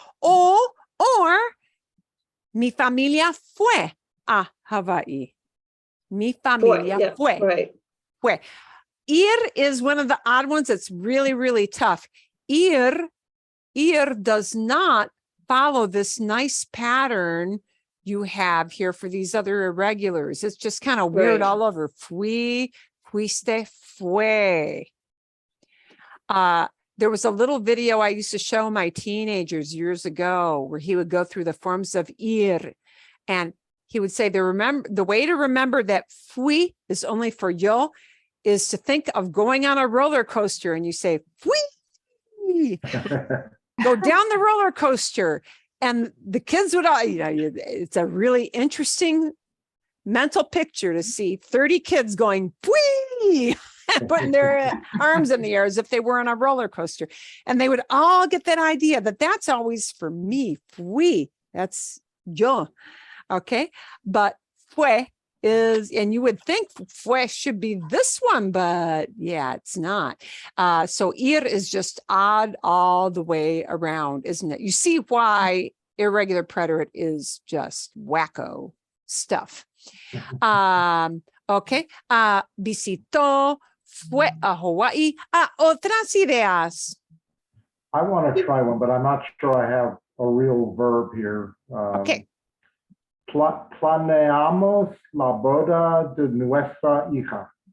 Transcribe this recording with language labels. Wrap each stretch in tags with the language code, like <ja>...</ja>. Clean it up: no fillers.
<es>Or mi familia fue a Hawaii. Mi familia fue.</es> <en>Right.</en> <es>Fue.</es> <en>Ir is one of the odd ones that's really, really tough. Ir does not follow this nice pattern you have here for these other irregulars. It's just kind of weird Right. all over. Fui, fuiste, fue. There was a little video I used to show my teenagers years ago where he would go through the forms of ir, and he would say the way to remember that fui is only for yo is to think of going on a roller coaster, and you say fui. Go down the roller coaster. And the kids would all, it's a really interesting mental picture to see 30 kids going, "Whee!" putting their arms in the air as if they were on a roller coaster. And they would all get that idea that that's always for me. Fui, that's yo. Okay. But fue is, and you would think fue should be this one, but yeah, it's not. So ir is just odd all the way around, isn't it? You see why irregular preterite is just wacko stuff.</en> <es>Okay. Visitó, fue a Hawaii. Otras ideas.</es> <en>I want to try one, but I'm not sure I have a real verb here. Okay.</en> <es>Planeamos la boda de nuestra hija.</es>